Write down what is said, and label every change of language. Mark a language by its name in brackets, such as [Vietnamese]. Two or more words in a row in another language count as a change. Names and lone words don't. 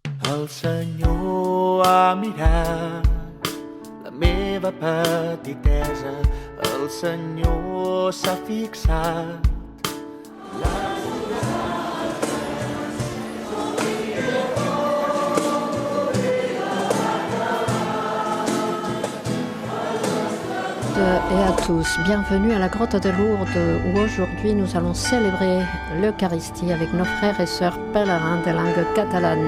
[Catalan] El Senyor ha mirat la meva petitesa, el Senyor s'ha fixat. [French] Et à tous, bienvenue à la grotte de Lourdes où aujourd'hui nous allons célébrer l'Eucharistie avec nos frères et sœurs pèlerins de langue catalane.